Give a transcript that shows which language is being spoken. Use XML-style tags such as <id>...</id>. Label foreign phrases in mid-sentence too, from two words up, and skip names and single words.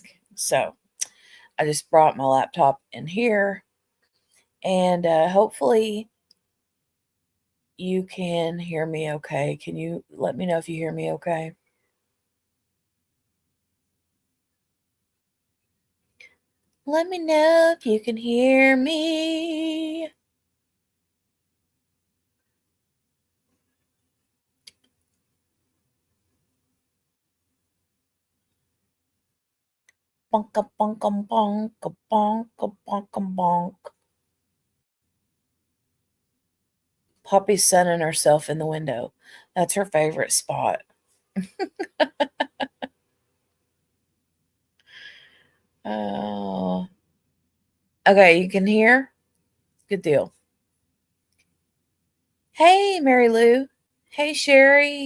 <en>So I just brought my laptop in here, and hopefully you can hear me okay. Can you let me know if you hear me okay? Let me know if you can hear me. Bonka bonka bonka bonka bonka bonk. Poppy's sunning herself in the window. That's her favorite spot. Oh. Okay, you can hear? Good deal. Hey, Mary Lou. Hey, Sherry.</en>